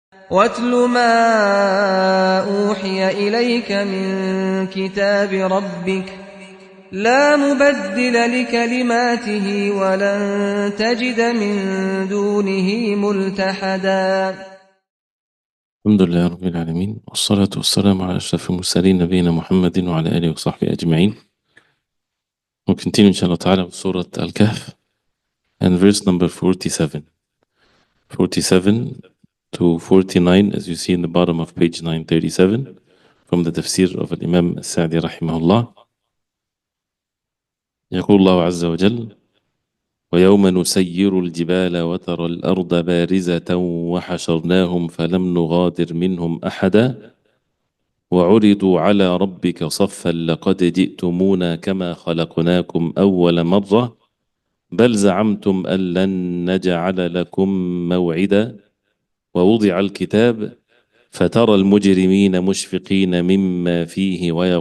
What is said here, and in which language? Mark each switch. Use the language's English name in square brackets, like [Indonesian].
[Arabic] واتل ما أوحي إليك من كتاب ربك لا مبدل لكلماته ولن تجد من دونه ملتحدا. الحمد لله رب العالمين، والصلاة والسلام على أشرف المرسلين نبينا محمد وعلى آله وصحبه أجمعين. [English] We'll continue inshallah ta'ala with Surah Al-Kahf and verse number 47. 47 to 49, as you see in the bottom of page 937 from the Tafseer of Imam Sa'di rahimahullah. [Arabic] يقول الله عز وجل: ويوم نسير الجبال وترى الأرض بارزة وحشرناهم فلم نغادر منهم أحدا وعرضوا على ربك صفا لقد جئتمونا كما خلقناكم أول مرة بل زعمتم أن لن نجعل لكم موعدا ووضع الكتاب فترى المجرمين مشفقين مما فيه